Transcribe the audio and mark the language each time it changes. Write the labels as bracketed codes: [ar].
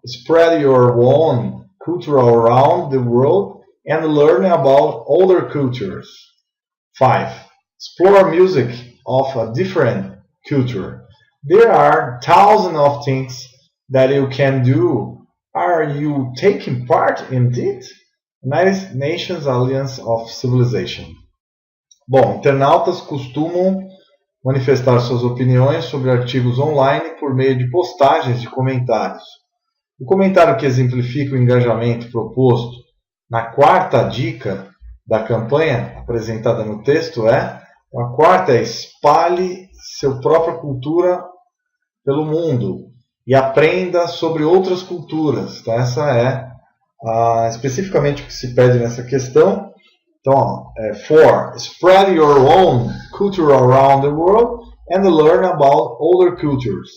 [en] Spread your own culture around the world and learn about other cultures. 5. Explore music of a different culture. There are thousands of things that you can do. Are you taking part in it? United Nations Alliance of Civilization. [pt] Bom, internautas costumam manifestar suas opiniões sobre artigos online por meio de postagens de comentários. O comentário que exemplifica o engajamento proposto na quarta dica da campanha apresentada no texto a quarta é: espalhe sua própria cultura pelo mundo e aprenda sobre outras culturas. Então, essa é especificamente o que se pede nessa questão. Então, 4. [en] Spread your own culture around the world and learn about other cultures.